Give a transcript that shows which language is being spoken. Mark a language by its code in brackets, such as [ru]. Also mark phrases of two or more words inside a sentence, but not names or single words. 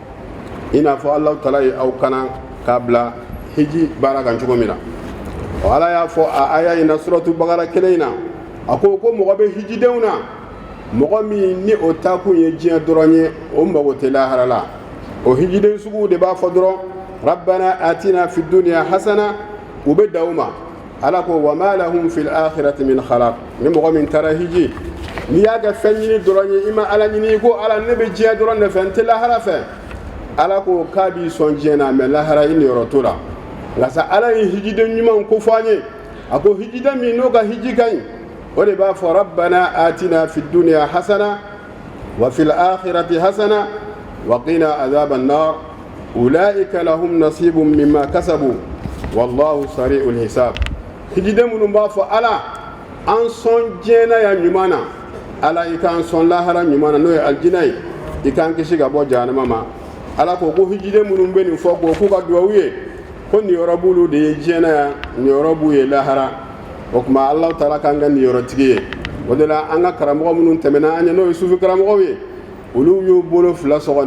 [bm] i n'a fɔ Alahu Taala ye aw kana k'a bila hiji baara kan cogo min na ala y'a fɔ a aya in na suratu Bakara 1 in na a ko mɔgɔ bɛ hijidenw na mɔgɔ min ni o taakun ye diɲɛ dɔrɔn ye o mago tɛ lahara la o hijiden sugu de b'a fɔ dɔrɔn [ar] ربنا آتنا في الدنيا حسنة [bm] u bɛ da u ma ala ko [ar] وما لهم في الآخرة من خلاق [bm] ni mɔgɔ min taara hiji n'i y'a kɛ fɛn ɲini dɔrɔn ye i ma ala ɲini ko ala ne bɛ diɲɛ dɔrɔn de fɛ n tɛ lahara fɛ ala ko k'a b'i sɔn diɲɛ na mɛ lahara i niyɔrɔ t'o la nka sa ala ye hijiden ɲumanw ko fɔ an ye a ko hijiden min n'o ka hiji ka ɲi o de b'a fɔ [ar] ربنا آتنا في الدنيا حسنة وفي الآخرة حسنة وقنا عذاب النار أولئك لهم نصيب مما كسبوا والله سريع الحساب [bm] hijiden minnu b'a fɔ ala an sɔn diɲɛna ya ɲuman na ala i k'an sɔn lahara ɲuman na n'o ye aljina ye i k'an kisi ka bɔ jahanama ma ala ko hijiden minnu bɛ nin fɔ k'u ka duwawu ye ko niyɔrɔ b'olu de ye diɲɛna ya niyɔrɔ b'u ye lahara o tuma Alahu Taala k'an kɛ niyɔrɔtigi ye o de la an ka karamɔgɔ minnu tɛmɛna an ɲɛ n'o ye sufi karamɔgɔw ye olu y'u bolo fila sɔgɔ